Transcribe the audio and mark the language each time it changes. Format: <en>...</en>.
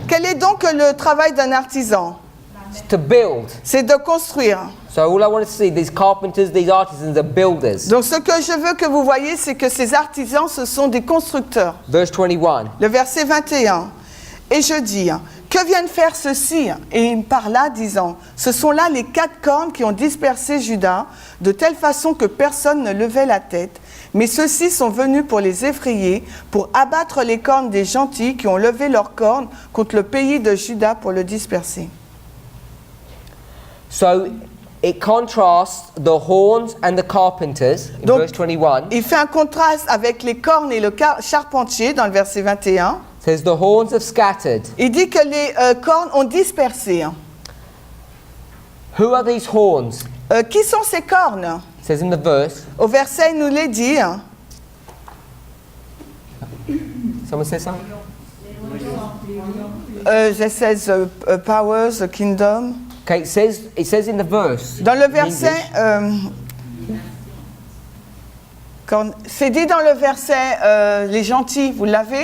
<fr>Quel est donc le travail d'un artisan?</fr> <en>It's to build.</en> <fr>C'est de construire.</fr> <en>So all I want to see, these carpenters, these artisans are builders.</en> <fr>Donc ce que je veux que vous voyez, c'est que ces artisans, ce sont des constructeurs.</fr> <en>Verse 21.</en> <fr>Le verset 21. Et je dis, que viennent faire ceux-ci? Et il me parla, disant, ce sont là les 4 cornes qui ont dispersé Juda, de telle façon que personne ne levait la tête. Mais ceux-ci sont venus pour les effrayer, pour abattre les cornes des gentils qui ont levé leurs cornes contre le pays de Juda pour le disperser.</fr> <en>So it contrasts the horns and the carpenters in</en> <fr>Donc,</fr> <en>verse 21.</en> <fr>Il fait un contraste avec les cornes et le charpentier dans le verset 21.</fr> <en>It says the horns have scattered.</en> <fr>Il dit que les cornes ont dispersé.</fr> <en>Who are these horns?</en> <fr>Qui sont ces cornes?</fr> <en>It says in the verse.</en> <fr>Au verset, il nous les dit.</fr> <en>Someone say something? It says powers, the kingdom. Okay, it says in the verse.</en> <fr>Dans le</fr> <en>in</en> <fr>verset,</fr> <en>English,</en> <fr>c'est dit dans le verset les gentils, vous l'avez?</fr>